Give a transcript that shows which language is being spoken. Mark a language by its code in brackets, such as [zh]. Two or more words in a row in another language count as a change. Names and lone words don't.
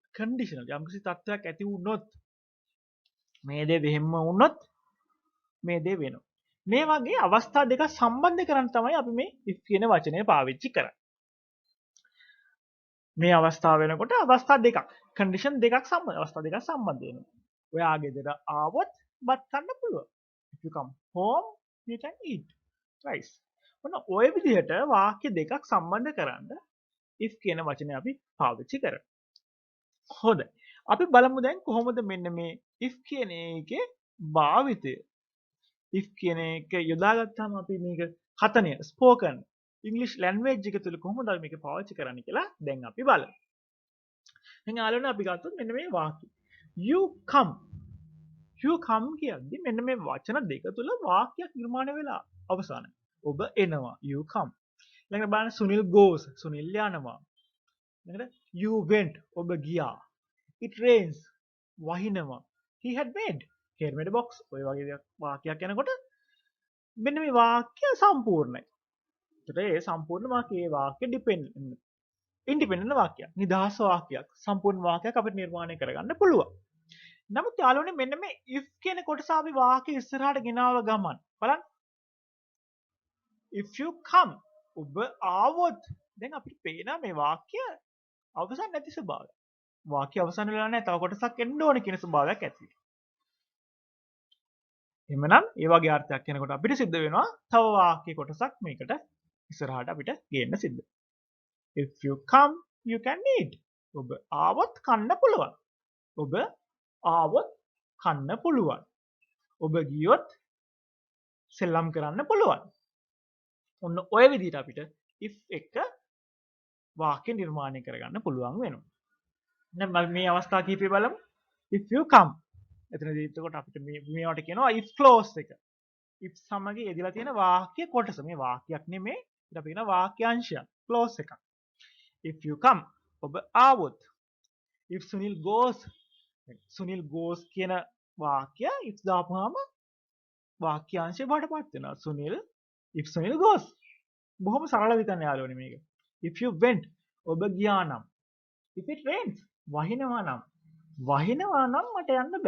[si] conditional යම් කිසි තත්ත්වයක් ඇති වුණොත් මේ දේ වෙහෙම වුණොත් මේ දේ වෙනවා. මේ වගේ අවස්ථා දෙක සම්බන්ධ කරන් තමයි අපි මේ if කියන වචනය පාවිච්චි කරන්නේ. මේ අවස්ථාව වෙනකොට අවස්ථා දෙකක් condition දෙකක් අවස්ථා දෙකක් සම්බන්ධ වෙනවා. ඔයා ගෙදර ආවොත් බත් කන්න පුළුවන්. [en] if you come home you can eat rice. [si] ඔන්න ඔය විදිහට වාක්‍ය දෙකක් සම්බන්ධ කරන්න if කියන වචනය අපි පාවිච්චි කරනවා. හොඳයි. අපි බලමු දැන් කොහොමද මෙන්න මේ if කියන එකේ භාවිතය. if කියන එක යොදාගත්තාම අපි මේක කතනය [en] spoken English language [si] එක තුල කොහොමද අපි මේක පාවිච්චි කරන්නේ කියලා දැන් අපි බලමු. දැන් යාළුවනේ අපි ගත්තොත් මෙන්න මේ වාක්‍ය. [en] you come [si] කියද්දි මෙන්න මේ වචන දෙක තුල වාක්‍යයක් නිර්මාණය වෙලා අවසానයි. ඔබ එනවා [en] you come. [si] ඊළඟට බලන්න සුනිල් goes සුනිල් යනවා. ඊළඟට [en] you went [si] ඔබ ගියා. [en] it rains වහිනවා. he had made he had made a box. [si] ඔය වගේ වාක්‍යයක් යනකොට මෙන්න මේ වාක්‍ය සම්පූර්ණයි. ඒතර ඒ සම්පූර්ණ වාක්‍යයේ වාක්‍ය ඉන්ඩිපෙන්ඩන්ට් වාක්‍යයක්. නිදහස් වාක්‍යයක්. සම්පූර්ණ වාක්‍යයක් අපිට නිර්මාණය කරගන්න පුළුවන්. නමුත් යාළුවනේ මෙන්න මේ if කියන කොටස අපි වාක්‍ය ඉස්සරහට ගෙනාව ගමන් බලන්න [en] if you come [si] ඔබ ආවොත් දැන් අපිට පේනවා මේ වාක්‍ය අවසන් නැති ස්වභාවය. වාක්‍ය අවසන් වෙලා නැහැ. තව කොටසක් එන්න ඕනේ කියන ස්වභාවයක් ඇති. එහෙමනම් ඒ වගේ අර්ථයක් එනකොට අපිට සිද්ධ වෙනවා තව වාක්‍ය කොටසක් මේකට ඉස්සරහට අපිට ගේන්න සිද්ධ. [en] if you come you can eat. [si] ඔබ ආවොත් කන්න පුළුවන්. ඔබ ආවොත් කන්න පුළුවන්. ඔබ ගියොත් සෙල්ලම් කරන්න පුළුවන්. ඔන්න ඔය විදිහට අපිට if එක වාක්‍ය නිර්මාණය කරගන්න පුළුවන් වෙනවා. දැන් මේ අවස්ථා කිහිපය බලමු. [en] if you come [si] එතනදී එතකොට අපිට මේවට කියනවා [en] if clause [si] එක. if සමග යෙදලා තියෙන වාක්‍ය කොටස. මේ වාක්‍යයක් නෙමෙයි. ඊට අපි කියන වාක්‍යාංශයක්. clause එකක්. [en] if you come [si] ඔබ ආවොත්. [en] if Sunil goes Sunil goes [si] කියන වාක්‍ය if දාපුවාම වාක්‍යාංශය බවට පත් වෙනවා. [en] Sunil if Sunil goes. [si] බොහොම සරල විදිහට යාළුවනේ මේක. [en] if you went [si] ඔබ ගියා නම්. [en] if it rains [si] වහිනවා නම් මට යන්න බෑ.